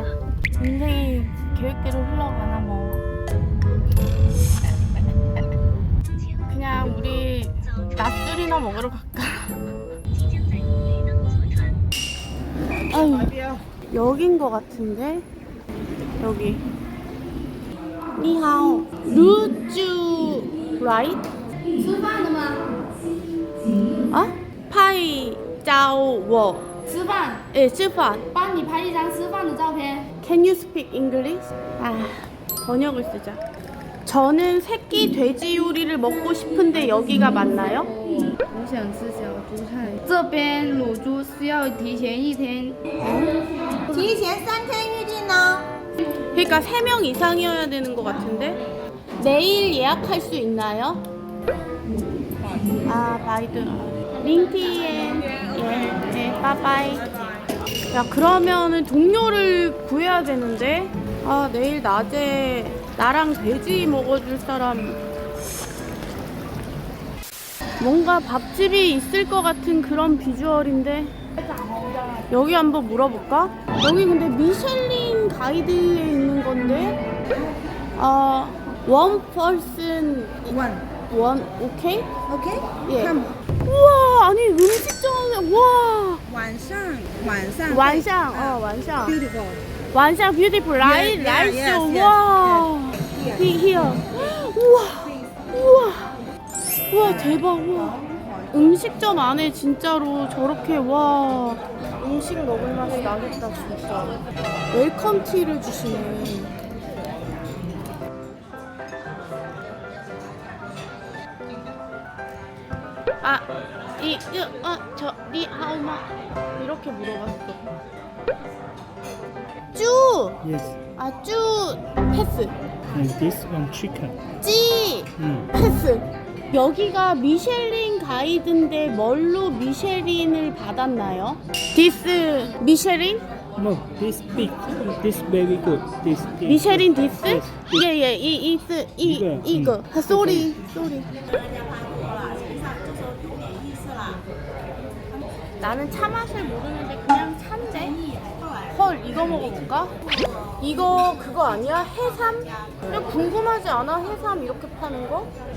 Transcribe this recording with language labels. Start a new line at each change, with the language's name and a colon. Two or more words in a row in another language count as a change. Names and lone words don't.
Korean: 인생이 계획대로 흘러가나 뭐. 그냥 우리 낮술이나 먹으러 갈까? 아유, 여긴 거 같은데? 여기. 니하오. 루즈 라이트?
Chinese: 吃饭的吗？
Korean: 아? 파이 짜오
Chinese: 吃饭，
Korean: 예, 吃饭.
Chinese: 帮你拍一张吃饭的照片。
English: Can you speak English?
Korean: 아, 번역을 쓰자. 저는 새끼 돼지 요리를 먹고 싶은데 여기가 맞나요?
Chinese: 我想吃小猪菜，这边卤猪需要提前1天。提前3天预定呢。
Korean: 그러니까 3명 이상이어야 되는 것 같은데? 내일 예약할 수 있나요? 아, 바이드. 링티엔. 예, 빠빠이. 야, 그러면은 동료를 구해야 되는데? 아, 내일 낮에 나랑 돼지 먹어줄 사람. 뭔가 밥집이 있을 것 같은 그런 비주얼인데. 여기 한번 물어볼까? 여기 근데 미슐린 가이드에 있는 건데,
English: one person, one,
Korean: 오케이?
English: OK，
Korean: 예.
Chinese: 看
Korean: 우와, 아니 음식점에 와.
Chinese: 晚上 완상, 완상.
English: beautiful。 완상 beautiful, 라이, Yes, 라이스, yes, yes, 와. here.
Korean: 우와, 우와, 우와, 대박, 우와. 음식점 안에 진짜로 저렇게, 와. 음식 먹을 맛이 나겠다, 진짜. 웰컴 티를 주시네. 아, 니하오마. 이렇게 물어봤어. 쭈!
English: Yes,
Korean: 아, 쭈! 패스.
English: and this one chicken.
Korean: 찌! 패스. 여기가 미쉐린 가이드인데 뭘로 미쉐린을 받았나요?
English: This 미쉐린? No, this big, this very good. This big. 미쉐린 디스? Yes, this.
Korean: 예, 이거. 아, 쏘리. 나는 차 맛을 모르는데 그냥 차인데. 헐, 이거 먹어볼까? 이거 그거 아니야? 해삼? 그냥 궁금하지 않아? 해삼 이렇게 파는 거?